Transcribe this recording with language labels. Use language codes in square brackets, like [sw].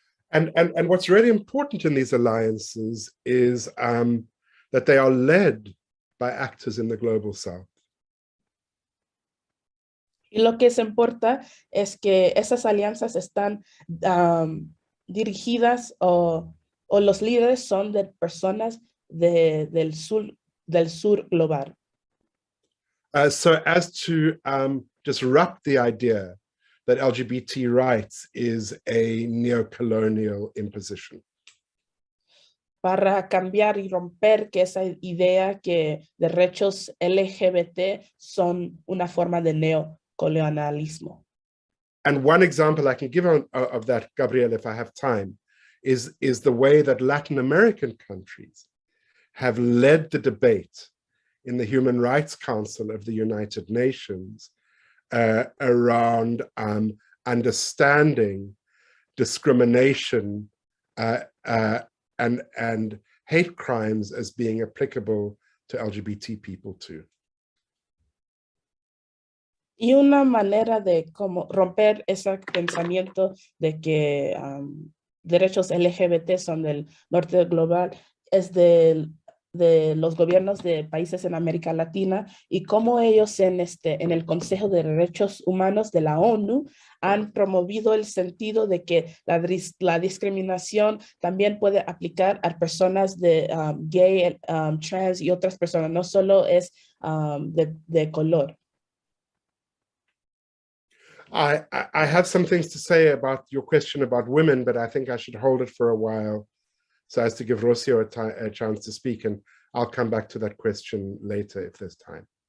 [en] And what's really important in these alliances is that they are led by actors in the global south. [es] Y lo que se importa es que esas alianzas están dirigidas o los líderes son de personas del sur global. [en] So as to disrupt the idea that LGBT rights is a neo-colonial imposition. [es] Para cambiar y romper que esa idea que derechos LGBT son una forma de neocolonialismo. [en] And one example I can give of that, Gabriel, if I have time, is the way that Latin American countries have led the debate in the Human Rights Council of the United Nations around understanding discrimination and hate crimes as being applicable to LGBT people too. [es] Y una manera de como romper ese pensamiento de que derechos LGBT son del norte global es de los gobiernos de países en América Latina y cómo ellos en el Consejo de Derechos Humanos de la ONU han promovido el sentido de que la discriminación también puede aplicar a personas de gay, trans y otras personas, no solo es de color. [en] I have some things to say about your question about women, but I think I should hold it for a while so as to give Rocio a chance to speak, and I'll come back to that question later if there's time.